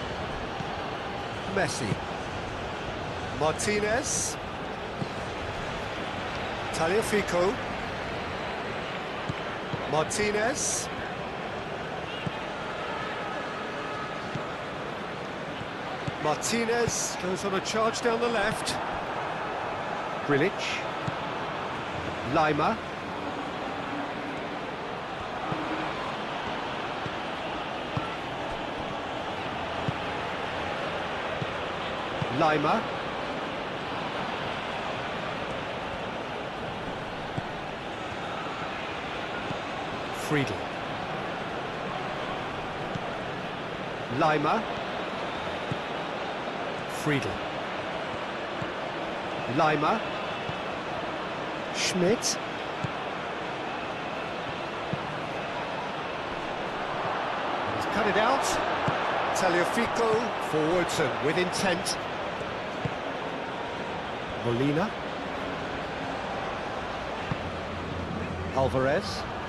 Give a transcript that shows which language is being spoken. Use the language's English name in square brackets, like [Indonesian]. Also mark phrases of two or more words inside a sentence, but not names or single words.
[English] Messi. Martinez. Tagliafico. Martinez. Martinez goes on a charge down the left. Grilic. Lima. Lima. Friedel. Lima. Friedel. Lima. Schmidt. He's cut it out. Tagliafico forwards and with intent. Molina. Alvarez.